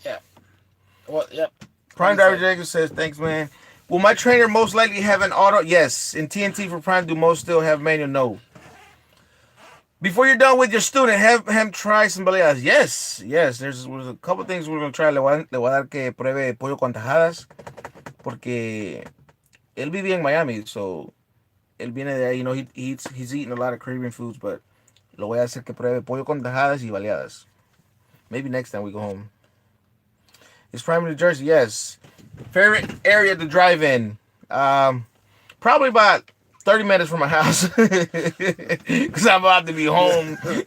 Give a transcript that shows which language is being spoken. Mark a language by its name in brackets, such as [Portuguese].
[English] Yeah. Well, yep. Prime Driver Jacob says, "Thanks, man. Will my trainer most likely have an auto? Yes. In TNT for Prime, do most still have manual? No. Before you're done with your student, have him try some baleadas. Yes. There's a couple things we're going to try. [Spanish] Le voy a dar que pruebe pollo con tajadas. Porque él vive en Miami. So, él viene de ahí. [English] He's eating a lot of Caribbean foods. [Spanish] But lo voy a hacer que pruebe pollo con tajadas y baleadas. [English] Maybe next time we go home. Is Prime in New Jersey? Yes. Favorite area to drive in? Probably about 30 minutes from my house because I'm about to be home.